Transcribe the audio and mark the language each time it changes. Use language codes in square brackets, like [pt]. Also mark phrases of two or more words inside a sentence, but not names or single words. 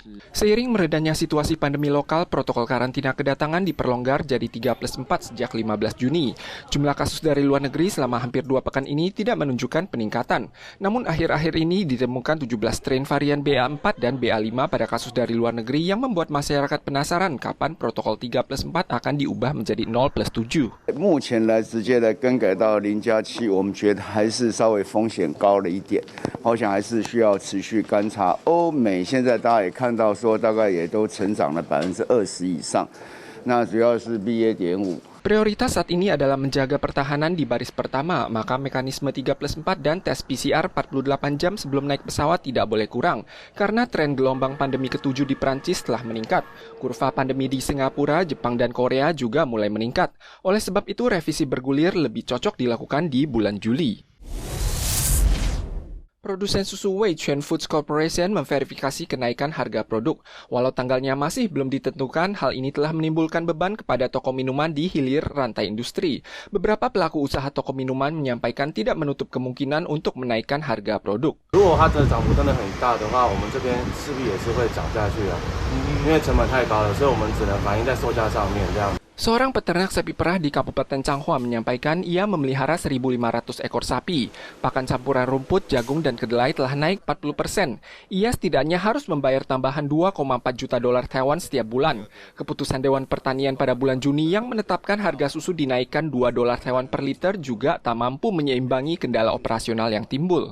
[id] Seiring meredanya situasi pandemi lokal, protokol karantina kedatangan diperlonggar jadi 3+4 sejak 15 Juni. Jumlah kasus dari luar negeri selama hampir 2 pekan ini tidak menunjukkan peningkatan. Namun akhir-akhir ini ditemukan 17 strain varian BA4 dan BA5 pada kasus dari luar negeri yang membuat masyarakat penasaran kapan protokol 3+4 akan diubah menjadi 0+7. [zh] 目前来直接的更改到0+7，我们觉得还是稍微风险高了一点，我想还是需要持续观察。欧美现在大家也看到说，大概也都成长了20%以上，那主要是 BA.5。 [id] Prioritas saat ini adalah menjaga pertahanan di baris pertama, maka mekanisme 3+4 dan tes PCR 48 jam sebelum naik pesawat tidak boleh kurang, karena tren gelombang pandemi ke-7 di Prancis telah meningkat. Kurva pandemi di Singapura, Jepang, dan Korea juga mulai meningkat. Oleh sebab itu, revisi bergulir lebih cocok dilakukan di bulan Juli. Produsen susu Weichuan Foods Corporation memverifikasi kenaikan harga produk. Walau tanggalnya masih belum ditentukan, hal ini telah menimbulkan beban kepada toko minuman di hilir rantai industri. Beberapa pelaku usaha toko minuman menyampaikan tidak menutup kemungkinan untuk menaikkan harga produk. [zh] 如果它的涨幅真的很大的话，我们这边势必也是会涨下去啊，因为成本太高了，所以我们只能反映在售价上面这样。 [id] Seorang peternak sapi perah di Kabupaten Changhua menyampaikan ia memelihara 1.500 ekor sapi. Pakan campuran rumput, jagung, dan kedelai telah naik 40%. Ia setidaknya harus membayar tambahan 2,4 juta dolar Taiwan setiap bulan. Keputusan Dewan Pertanian pada bulan Juni yang menetapkan harga susu dinaikkan 2 dolar Taiwan per liter juga tak mampu menyeimbangi kendala operasional yang timbul.